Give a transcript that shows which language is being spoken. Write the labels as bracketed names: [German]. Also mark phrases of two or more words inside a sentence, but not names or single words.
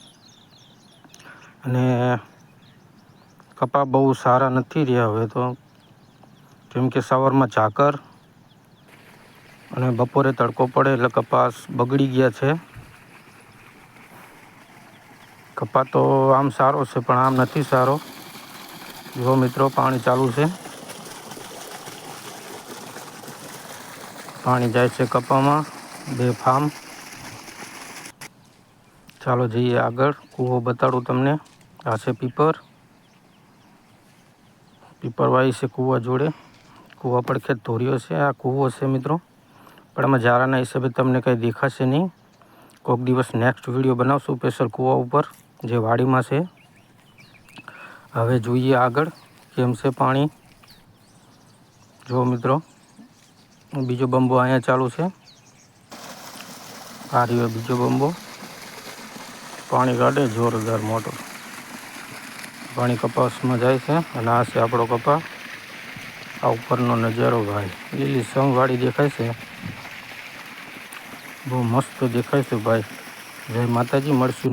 [Gujarati] અને કપા બહુ સારા નહીં રહ્યા હવે તો, કેમ કે સવાર માં ઝાકર અને બપોરે તડકો પડે એટલે કપાસ બગડી ગયા છે। કપા તો આમ સારો છે પણ આમ નહીં સારો। જો મિત્રો પાની ચાલુ હૈ, પાની જાએ છે કપા માં બેફામ। ચાલો જઈએ આગળ, કૂવો બતાડું તમને। આ છે પીપર, પીપરવાઈ સે કૂવા જોડે, કૂવા પડખે ધોરિયો સે। આ કૂવો સે મિત્રો, પણ આમાં જારાના હિસાબે તમને કઈ દેખાશે નહીં। કોક દિવસ [English] next video [Gujarati] બનાવશું સ્પેશલ કૂવા ઉપર જે વાડી માં છે। હવે જોઈએ આગળ કેમ છે પાણી। જો મિત્રો બીજો બંબો અહીંયા ચાલુ હૈ। આ રહ્યો બીજો બંબો, પાની કાઢે જોરદાર મોટર। પાની કપાસ માં જાએ છે અને આ છે આપણો કપા। આ ઉપરનો નજારો ભાઈ, લીલી સમ વાડી દેખાય છે, બહુત મસ્ત દેખાય છે ભાઈ। જય માતાજી, મળશું।